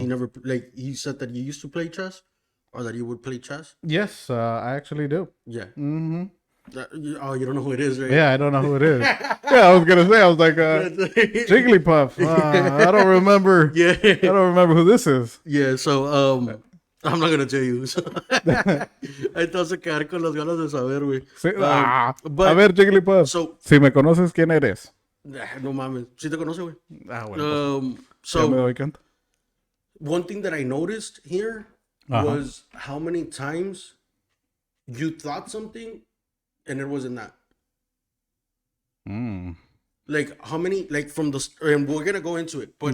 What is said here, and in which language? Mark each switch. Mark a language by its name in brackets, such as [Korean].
[English] he never he said that you used to play chess, or that you would play chess. Yes, I actually do. Yeah. Mm-hmm. You don't know who it is, right? Yeah, I don't know who it is. Yeah, I was gonna say, I was like, Jigglypuff. I don't remember. Yeah. I don't remember who this is. Yeah. So I'm not gonna tell you. [Spanish] So, ahí te vas a quedar con las ganas de saber, güey. Sí, [English] but- [Spanish] a ver, Jigglypuff. [English] So [Spanish] Si me conoces, ¿quién eres? no mames, sí te conoce, güey. Ah, bueno. Ya me [English] So [Spanish] doy cuenta. [English] one thing that I noticed here was how many times you thought something and it wasn't that. Mm. Like how many, like from the, and we're gonna go into it, but